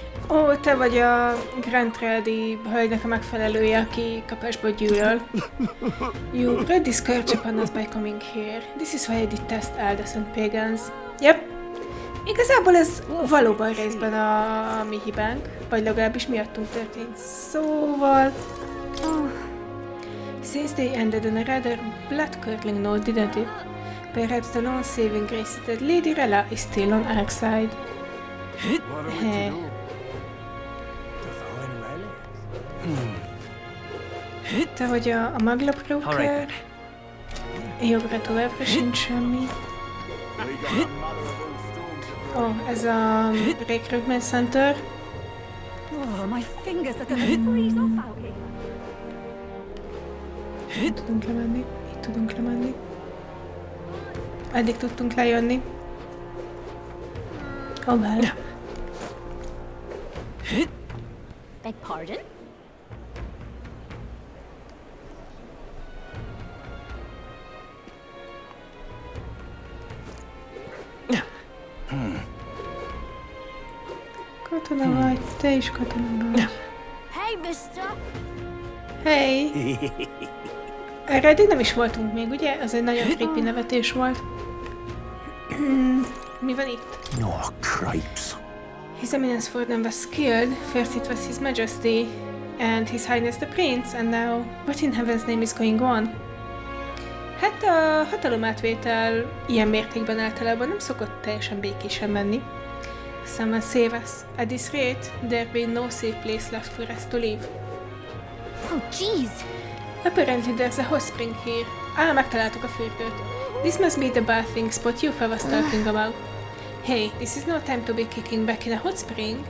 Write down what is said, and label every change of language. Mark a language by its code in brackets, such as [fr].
[hu] Ó, te vagy a Grand Tradi hölgynek a megfelelője, aki kapásból gyűlöl. [en] You brought this scourge upon us by coming here. This is why I detest Aldous and Pagans. Yep. [hu] Igazából ez valóban részben a mi hibánk, vagy legalábbis miattunk történt. Szóval... [en] Since they ended on a rather blood-curdling note, didn't it? Perhaps the lone saving grace that Lady Rella is still on our side. [hu] Te vagy a maglapróker? Jobbra továbbra sincs semmi. Ez a Recruitment Center. [en] My fingers are gonna freeze off out here. [hu] Itt tudunk lemenni, itt tudunk lemenni. Eddig tudtunk lejönni. [en] Well. Beg pardon? [hu] Katona vagy, te is katona vagy. [en] Hey, mister! Hey! [hu] Erre eddig nem is voltunk még, ugye? Az egy nagyon creepy nevetés volt. Mi van itt? [en] No, cripes. His Eminence Fordham was killed. First it was His Majesty and His Highness the Prince, and now what in heaven's name is going on? [hu] Hát a hatalomátvétel ilyen mértékben általában nem szokott teljesen békésen menni. [en] Someone save us. At this rate, there'll be no safe place left for us to live. Oh, jeez! Apparently there's a hot spring here. [hu] Megtaláltuk a fürdőt. [en] This must be the bathing spot Yufa was talking about. Hey, this is no time to be kicking back in a hot spring.